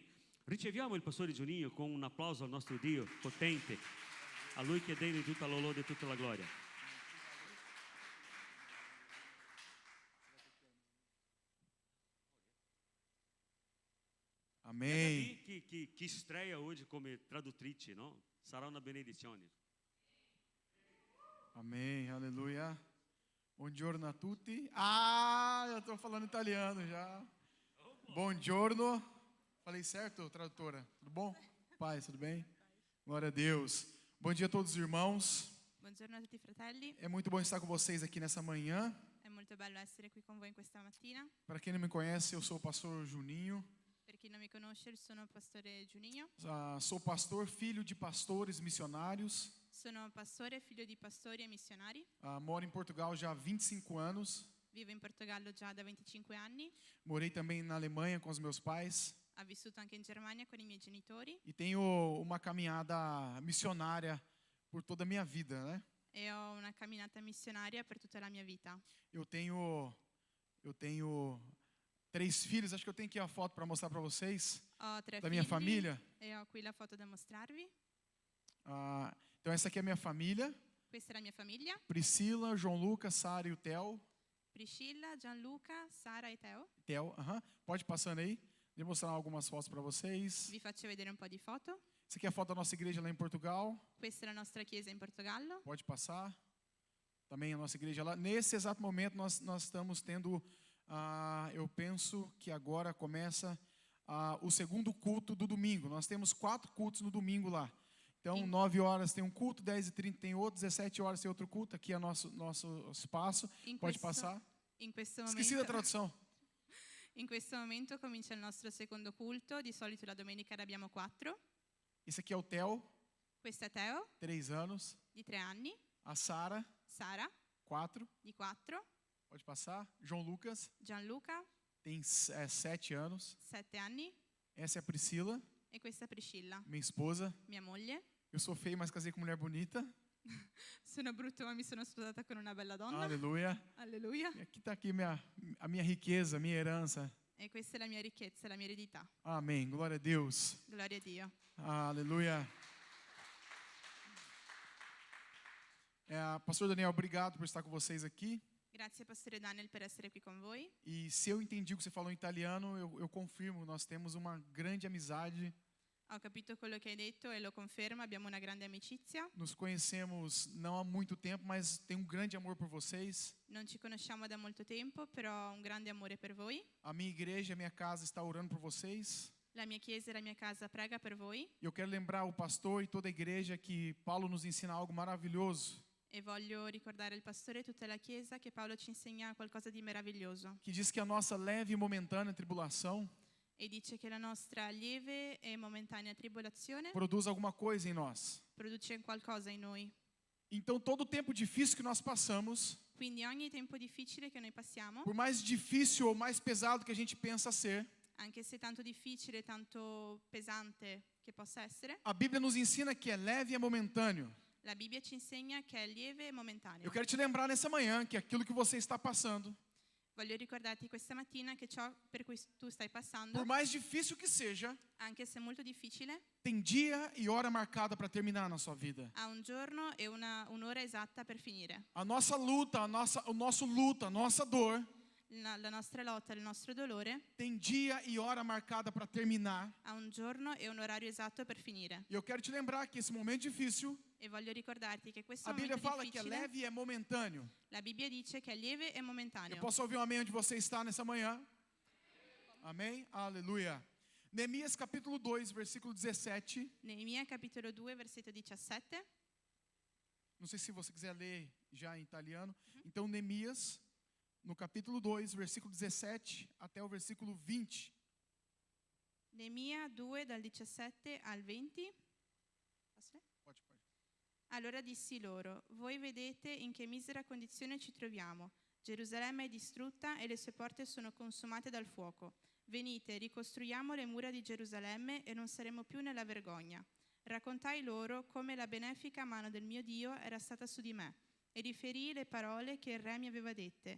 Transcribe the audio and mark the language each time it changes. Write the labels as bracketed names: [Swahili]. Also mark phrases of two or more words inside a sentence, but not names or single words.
[Italian] Riceviamo il pastore Juninho con un applauso al nostro Dio potente, a lui che è degno di tutta la lode e tutta la gloria. [Portuguese] Amém. [Italian] Che estreia oggi come traduttrice, no? Sarà una benedizione. [Portuguese] Amém, aleluia. [Italian] Buongiorno a tutti. [Portuguese] Ah, eu estou falando italiano já. Buongiorno. Falei certo, tradutora? Tudo bom? Pai, tudo bem? Glória a Deus. Bom dia a todos os irmãos. [Italian] Buongiorno a tutti i fratelli, [Portuguese] É muito bom estar com vocês aqui nessa manhã. [Italian] è molto bello essere qui con voi questa mattina. [Portuguese] Para quem não me conhece, eu sou o pastor Juninho. [Italian] Per chi non mi conosce, sono pastore Juninho, [Portuguese] Sou pastor, filho de pastores missionários. [Italian] sono pastore, figlio di pastori e missionari. [Portuguese] Moro em Portugal já há 25 anos. [Italian] Vivo in Portogallo già da 25 anni. [Portuguese] Morei também na Alemanha com os meus pais. [Italian] Ha vissuto anche in Germania con i miei genitori [Portuguese] e tenho uma caminhada missionária por toda a minha vida, né? [Italian] e ho una camminata missionaria per tutta la mia vita. [Portuguese] Eu tenho 3 filhos, acho que eu tenho aqui a foto para mostrar para vocês, [Italian] Ho 3 [Portuguese] da minha [Italian] figli [Portuguese] família. [Italian] e ho qui la foto da mostrarvi. [Portuguese] Então essa aqui é a minha família, [Italian] Questa è la mia famiglia: [Portuguese] Priscila, João Lucas, Sara e o Theo. [Italian] Priscilla, Gianluca, Sara e Teo. [Portuguese] Pode ir passando aí. Deixa eu mostrar algumas fotos para vocês. [Italian] Vi faccio vedere un po' di foto. [Portuguese] Essa aqui é a foto da nossa igreja lá em Portugal. [Italian] Questa è la nostra chiesa in Portogallo. [Portuguese] Pode passar. Também a nossa igreja lá. Nesse exato momento nós estamos tendo, eu penso que agora começa o segundo culto do domingo. Nós temos 4 cultos no domingo lá. Então, 9 horas tem um culto, 10h30 tem outro, 17 horas tem outro culto. Aqui é nosso espaço. Pode passar. [Italian] In questo [Portuguese] Esqueci da tradução. [Italian] In questo momento comincia il nostro secondo culto. Di solito la domenica ne abbiamo 4. [Portuguese] Esse aqui é o Theo, [Italian] Questo è Teo, [Portuguese] 3 anos. [Italian] di 3 anni. [Portuguese] A Sara, [Italian] Sara, 4. di 4. [Portuguese] Pode passar. João Lucas, [Italian] Gianluca, [Portuguese] tem 7 anos. [Italian] 7 anni. [Portuguese] Essa é a Priscila, [Italian] E questa è Priscilla, [Portuguese] minha esposa. [Italian] mia moglie. [Portuguese] Eu sou feio, mas casei com mulher bonita. [Italian] Sono brutto ma mi sono sposata con una bella donna. [Portuguese] Aleluia. [Italian] Alleluia. [Portuguese] E aqui está aqui a minha riqueza, a minha herança. [Italian] E questa è la mia ricchezza, la mia eredità. [Portuguese] Amém. Glória a Deus. [Italian] Gloria a Dio. [Portuguese] Aleluia. Pastor Daniel, obrigado por estar com vocês aqui. [Italian] Grazie Pastore Daniel per essere qui con voi. [Portuguese] E se eu entendi o que você falou em italiano, eu confirmo, nós temos uma grande amizade. [Italian] Ho capito quello che hai detto e lo confermo, abbiamo una grande amicizia. [Portuguese] Nos conhecemos não há muito tempo, mas tenho um grande amor por vocês. [Italian] Non ci conosciamo da molto tempo, però ho un grande amore per voi. [Portuguese] A minha igreja, a minha casa está orando por vocês. [Italian] La mia chiesa e la mia casa prega per voi. [Portuguese] E eu quero lembrar o pastor e toda a igreja que Paulo nos ensina algo maravilhoso. [Italian] E voglio ricordare il pastore e tutta la chiesa che Paolo ci insegna qualcosa di meraviglioso. [Portuguese] Que diz que a nossa leve e momentânea tribulação [Italian] E dice che la nostra lieve e momentanea tribolazione [Portuguese] produz alguma coisa em nós. [Italian] produce qualcosa in noi. [Portuguese] Então, todo o tempo difícil que nós passamos, [Italian] Quindi ogni tempo difficile che noi passiamo, [Portuguese] por mais difícil ou mais pesado que a gente pensa ser, [Italian] anche se tanto difficile, tanto pesante che possa essere, [Portuguese] a Bíblia nos ensina que é leve e é momentâneo. [Italian] la Bibbia ci insegna che è lieve e momentaneo. [Portuguese] Eu quero te lembrar nessa manhã que aquilo que você está passando, [Italian] Voglio ricordarti questa mattina che ciò per cui tu stai passando, [Portuguese] por mais difícil que seja, [Italian] anche se molto difficile, [Portuguese] tem dia e hora marcada para terminar na sua vida. [Italian] ha un giorno e un'ora esatta per finire. [Portuguese] A nossa luta, o nosso luto, a nossa dor, [Italian] La nostra lotta, il nostro dolore [Portuguese] tem dia e hora marcada para terminar. [Italian] ha un giorno e un orario esatto per finire. [Portuguese] E eu quero te lembrar que esse momento difícil, [Italian] E voglio ricordarti che questo [Portuguese] a Bíblia [Italian] momento [Portuguese] fala que é [Italian] difficile, [Portuguese] leve e é momentâneo. [Italian] la Bibbia dice che è lieve e [Portuguese] Eu [Italian] momentaneo. [Portuguese] posso ouvir um amém onde você está nessa manhã? Amém? Aleluia. Neemias capítulo 2, versículo 17. [Italian] Neemia capitolo 2 versetto 17. [Portuguese] Não sei se você quiser ler já em italiano. Então, Neemias, no capítulo 2, versículo 17 até o versículo 20. [Italian] Neemia 2 dal 17 al 20. [Portuguese] Posso ler? Pode. [Italian] Allora dissi loro: voi vedete in che misera condizione ci troviamo. Gerusalemme è distrutta e le sue porte sono consumate dal fuoco. Venite, ricostruiamo le mura di Gerusalemme e non saremo più nella vergogna. Raccontai loro come la benefica mano del mio Dio era stata su di me e riferii le parole che il re mi aveva dette.